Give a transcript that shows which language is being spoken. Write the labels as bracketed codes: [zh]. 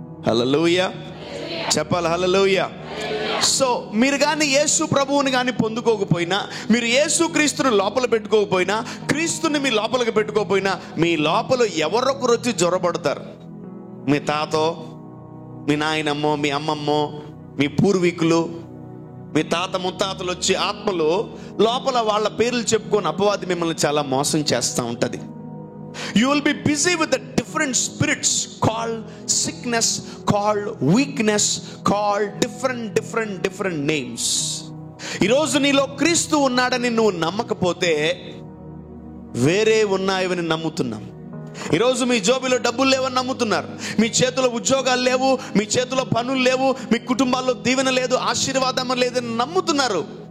[te] హల్లెలూయా చెప్పాలి, హల్లెలూయా. సో మీరు కానీ యేసు ప్రభువుని కానీ పొందుకోకపోయినా, మీరు యేసు క్రీస్తుని లోపల పెట్టుకోకపోయినా, క్రీస్తుని మీ లోపలికి పెట్టుకోకపోయినా, మీ లోపల ఎవరొకరు వచ్చి జ్వరపడతారు. మీ తాతో, మీ నాయనమ్మో, మీ అమ్మమ్మో, మీ పూర్వీకులు, మీ తాత ముత్తాతలు వచ్చి ఆత్మలు లోపల వాళ్ళ పేర్లు చెప్పుకొని అపవాది మిమ్మల్ని చాలా మోసం చేస్తూ ఉంటుంది. [en] You will be busy with the different spirits called sickness, called weakness, called different names. [te] ఈరోజు నీలో క్రీస్తు ఉన్నాడని నువ్వు నమ్మకపోతే వేరే ఉన్నాయని నమ్ముతున్నాం. ఈరోజు మీ జోబిలో డబ్బులు లేవని నమ్ముతున్నారు, మీ చేతిలో ఉద్యోగాలు లేవు, మీ చేతిలో పనులు లేవు, మీ కుటుంబాల్లో దీవెన లేదు, ఆశీర్వాదం లేదని నమ్ముతున్నారు.